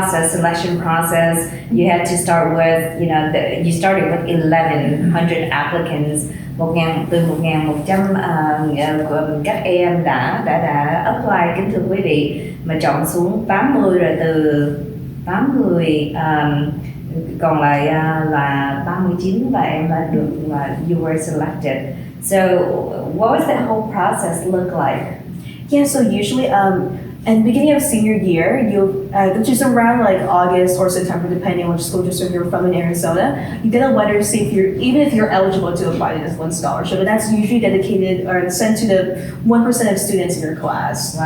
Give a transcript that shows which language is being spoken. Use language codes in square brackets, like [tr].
[en] selection process. You had to start with, you started with 1,100 applicants. [vi] Từ 1.100 các em đã apply, kính thưa quý vị, mà chọn xuống 80, rồi từ 80 còn lại là 39 và em đã được [en] you were selected. So what was the whole process look like? Yeah, so usually in the beginning of senior year, which is around like August or September, depending on which school district you're from in Arizona, you get a letter to see if you're eligible to apply to this one scholarship, and that's usually dedicated or sent to the 1% of students in your class.